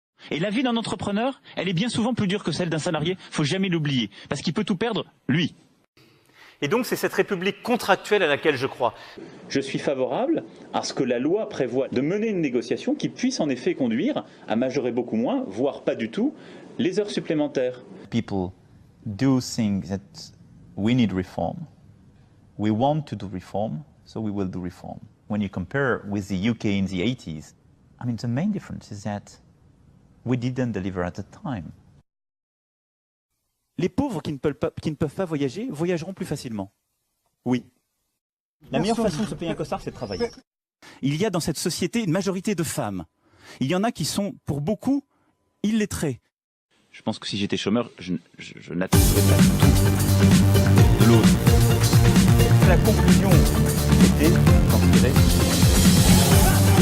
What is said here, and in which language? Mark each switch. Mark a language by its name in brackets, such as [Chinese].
[French] Et la vie d'un entrepreneur, elle est bien souvent plus dure que celle d'un salarié, faut jamais l'oublier, parce qu'il peut tout perdre, lui. Et donc c'est cette république contractuelle à laquelle je crois. Je suis favorable à ce que la loi prévoie de mener une négociation qui puisse en effet conduire à majorer beaucoup moins, voire pas du tout, les heures supplémentaires. [English] People do think that we need reform. We want to do reform, so we will do reform. When you compare with the UK in the 80s, I mean the main difference is that we didn't deliver at the time. [French] Les pauvres qui ne peuvent pas voyager, voyageront plus facilement. Oui. La meilleure façon de se payer un costard, c'est de travailler. Il y a dans cette société une majorité de femmes. Il y en a qui sont, pour beaucoup, illettrés. Je pense que si j'étais chômeur, je n'attendrais pas tout de l'autre. La conclusion était, j'en dirais,